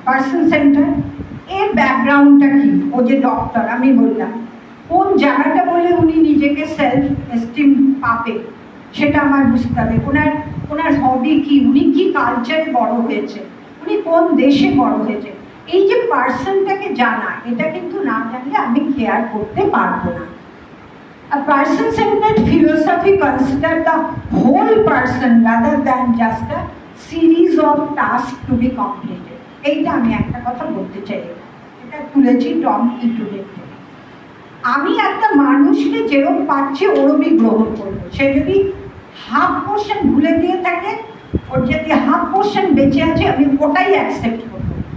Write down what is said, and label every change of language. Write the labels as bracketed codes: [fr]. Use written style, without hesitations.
[bn] Person centre এর ব্যাকগ্রাউন্ডটা কি, ও যে ডক্টর আমি বললাম, কোন জায়গাটা বলে উনি নিজেকে সেলফ এস্টিম পাবে সেটা আমার বুঝতে হবে। ওনার হবি কি, উনি কি কালচারে বড় হয়েছে, উনি কোন দেশে বড় হয়েছে, এই যে পার্সনটাকে জানা, এটা কিন্তু না জানলে আমি কেয়ার করতে পারবো না। [en] A person-centered philosophy considers the whole person rather than just a series of tasks to be completed. [bn] এইটা আমি একটা কথা বলতে চাই, এটা তুলেছি টম ইটুডের থেকে। আমি একটা মানুষকে যেরকম পাচ্ছি ওরমই গ্রহণ করবো। সে যদি হাফ পোর্শন ভুলে দিয়ে থাকে, ওর যদি হাফ পোর্শন বেঁচে আছে, আমি ওটাই অ্যাকসেপ্ট করবো।